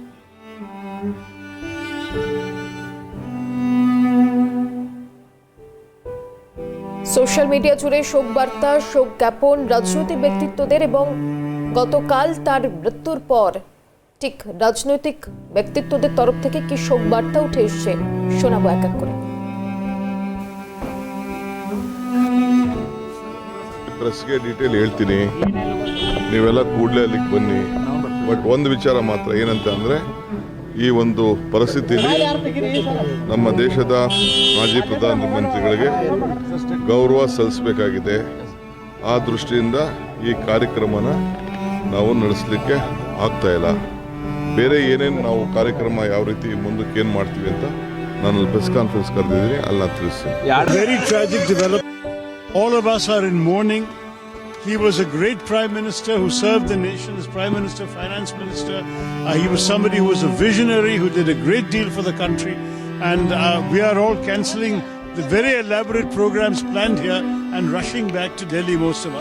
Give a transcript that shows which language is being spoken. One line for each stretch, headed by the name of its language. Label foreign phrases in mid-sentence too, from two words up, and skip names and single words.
Bangla: সোশ্যাল মিডিয়া জুড়ে শোক বার্তা, শোক জ্ঞাপন রাজনৈতিক ব্যক্তিত্বদের এবং গতকাল তার মৃত্যুর পর ঠিক রাজনৈতিক ব্যক্তিত্বদের তরফ থেকে কি শোক বার্তা উঠে এসছে শোনাবো এক এক করে।
English: pressge detail
Kannada: ಹೇಳ್ತೀನಿ, ನೀವೆಲ್ಲ ಕೂಡಲೇ ಅಲ್ಲಿಗೆ ಬನ್ನಿ. ಬಟ್ ಒಂದು ವಿಚಾರ ಮಾತ್ರ ಏನಂತ ಅಂದರೆ, ಈ ಒಂದು ಪರಿಸ್ಥಿತಿಯಲ್ಲಿ ನಮ್ಮ ದೇಶದ ಮಾಜಿ ಪ್ರಧಾನಮಂತ್ರಿಗಳಿಗೆ ಗೌರವ ಸಲ್ಲಿಸಬೇಕಾಗಿದೆ. ಆ ದೃಷ್ಟಿಯಿಂದ ಈ ಕಾರ್ಯಕ್ರಮನ ನಾವು ನಡೆಸಲಿಕ್ಕೆ ಆಗ್ತಾ ಇಲ್ಲ. ಬೇರೆ ಏನೇನು ನಾವು ಕಾರ್ಯಕ್ರಮ ಯಾವ ರೀತಿ ಮುಂದಕ್ಕೆ ಏನು ಮಾಡ್ತೀವಿ ಅಂತ ನಾನು
English: press conference
Kannada: ಕರೆದಿದ್ದೀನಿ, ಅಲ್ಲಿ ನಾನು ತಿಳಿಸ್ತೀನಿ.
English: Very tragic development. All of us are in mourning. He was a great prime minister who served the nation as prime minister, finance minister. He was somebody who was a visionary, who did a great deal for the country. And we are all cancelling the very elaborate programs planned here and rushing back to Delhi, most of us.